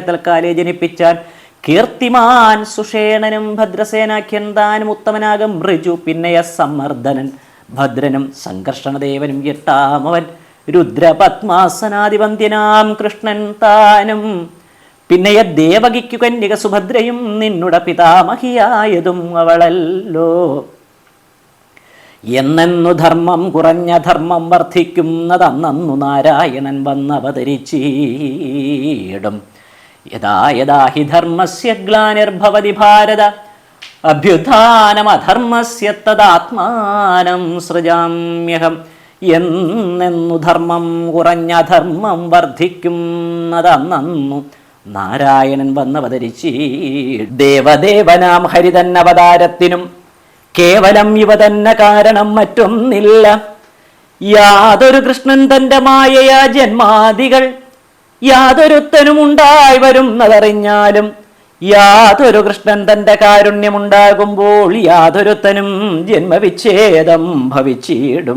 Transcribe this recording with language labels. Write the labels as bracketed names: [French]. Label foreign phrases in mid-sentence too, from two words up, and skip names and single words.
[Malayalam] തൽക്കാലേ ജനിപ്പിച്ചാൻ കീർത്തിമാൻ സുഷേണനും ഭദ്രസേനാഖ്യൻ താനും ഉത്തമനാകും ഋജു പിന്നെയ സമ്മർദ്ദനൻ ഭദ്രനും സംഘർഷണദേവനും 8-ാമവൻ രുദ്രപത്മാസനാധിപന്ത്യനാം കൃഷ്ണൻ താനും പിന്നെയ ദേവകിക്കു കന്യക സുഭദ്രയും നിന്നുട പിതാമഹിയായതും അവളല്ലോ എന്നെന്നു ധർമ്മം കുറഞ്ഞ ധർമ്മം വർദ്ധിക്കുന്നതന്നു നാരായണൻ വന്നവതരിച്ചീടും. [Sanskrit] യഥാ യഥാ ഹി ധർമ്മസ്യ ഗ്ലാനിർഭവതി ഭാരത അഭ്യുത്ഥാനമധർമ്മസ്യ തദാത്മാനം സൃജാമ്യഹം. [Malayalam] എന്നെന്നു ധർമ്മം കുറഞ്ഞ ധർമ്മം വർദ്ധിക്കുന്നതന്നു നാരായണൻ വന്നവതരിച്ചീ. ദേവദേവനാം ഹരിതന്നവതാരത്തിനും കേവലം ഇവ തന്നെ കാരണം മറ്റൊന്നില്ല. യാതൊരു കൃഷ്ണൻ തൻ്റെ മായയാ ജന്മാദികൾ യാതൊരുത്തനും ഉണ്ടായി വരുന്നതറിഞ്ഞാലും, യാതൊരു കൃഷ്ണൻ തൻ്റെ കാരുണ്യമുണ്ടാകുമ്പോൾ യാതൊരുത്തനും ജന്മവിച്ഛേദം ഭവിച്ചിടും.